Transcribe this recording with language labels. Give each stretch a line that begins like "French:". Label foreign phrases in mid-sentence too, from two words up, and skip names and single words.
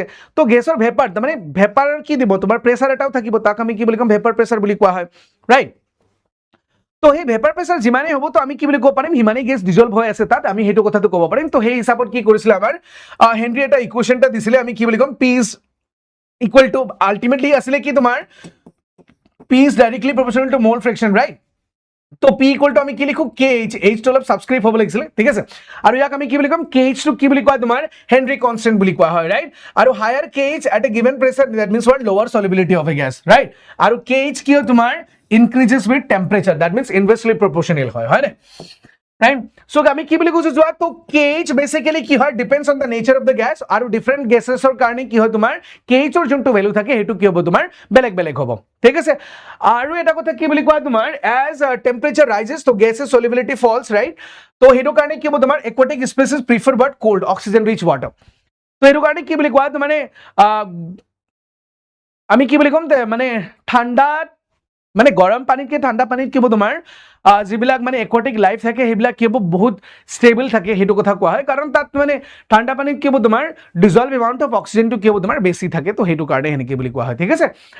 Assamese: তো গেছৰ ভেপাৰ তাৰমানে ভেপাৰ কি দিব তোমাৰ প্ৰেছাৰ এটাও থাকিব, তাক আমি কি বুলি ক'ম
English: vapour pressure
Assamese: বুলি কোৱা হয়, ৰাইট? তো সেই
English: vapour pressure
Assamese: যিমানেই হ'ব তো আমি কি বুলি ক'ব পাৰিম সিমানেই
English: gas dissolve
Assamese: হৈ আছে তাত, আমি সেইটো কথাটো ক'ব পাৰিম। তো সেই হিচাপত কি কৰিছিলে আমাৰ হেনৰী এটা ইকুৱেশ্যন এটা দিছিলে, আমি কি বুলি ক'ম
English: P is equal to ultimately
Assamese: আছিলে কি তোমাৰ
English: P is directly proportional to mole fraction, right?
Assamese: তো
English: P equal to
Assamese: আমি কি লিখো KH, H টো অলপ সাবস্ক্রিপ্ট হ'ব লাগিছিলে, ঠিক আছে? আৰু ইয়াক আমি কি বুলি ক'ম KH টো কি বুলি কোৱা তোমাৰ
English: Henry constant
Assamese: বুলি কোৱা হয়, ৰাইট?
English: আৰু হায়াৰ KH at a given pressure that means what lower solubility of a gas, right?
Assamese: আৰু KH কি হয় তোমাৰ
English: increases with temperature, that means inversely proportional
Assamese: হয়, হয় নে?
English: Right? So
Assamese: আমি কি বুলি কৈছো যোৱা তো KH বেসিক্যালি কি হয়
English: depends on the nature of the gas
Assamese: আৰু
English: different gases
Assamese: কাৰণে কি হয় তোমাৰ KHৰ যোনটো ভ্যালু থাকে হেতু কি হ'ব তোমাৰ বেলেগ বেলেগ হ'ব, ঠিক আছে? আৰু এটা কথা কি বুলি কোৱা তোমাৰ
English: as temperature rises
Assamese: তো
English: gases solubility falls, right?
Assamese: তো হেতু কাৰণে কি হ'ব তোমাৰ
English: aquatic species prefer what cold oxygen rich water।
Assamese: তো হেতু কাৰণে কি বুলি কোৱা মানে আমি কি বুলি ক'ম মানে ঠাণ্ডা মানে গৰম পানীতকে ঠাণ্ডা পানীত কি হ'ব তোমাৰ যিবিলাক মানে
English: aquatic life
Assamese: থাকে সেইবিলাক কি হ'ব বহুত ষ্টেবল থাকে, সেইটো কথা কোৱা হয় কাৰণ তাত মানে ঠাণ্ডা পানীত কি হ'ব তোমাৰ
English: dissolved amount of oxygen
Assamese: কি হ'ব তোমাৰ বেছি থাকে, তো সেইটো কাৰণে সেনেকৈ বুলি কোৱা হয়, ঠিক আছে?